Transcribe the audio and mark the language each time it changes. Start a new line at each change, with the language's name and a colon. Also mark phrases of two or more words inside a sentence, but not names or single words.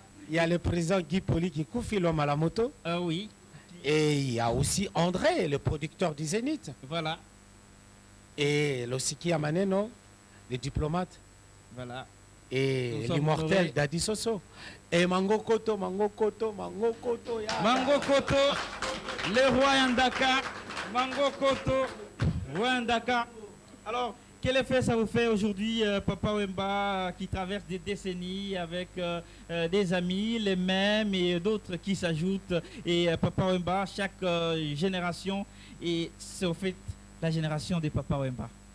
French: Il y a le président Guy Poli qui confie l'homme à la moto. Oui. Et il y a aussi André, le producteur du Zénith. Voilà. Et l'Osiki Amaneno, le diplomate. Voilà. Et l'immortel Dadi Soso. Et Mango Koto. Mango Koto, le roi Yandaka. Mango Koto, roi Yandaka. Alors, quel effet ça vous fait aujourd'hui, Papa Wemba, qui traverse des décennies avec des amis, les mêmes et d'autres qui s'ajoutent. Et Papa Wemba, chaque génération, et c'est au fait la génération des Papa Wemba.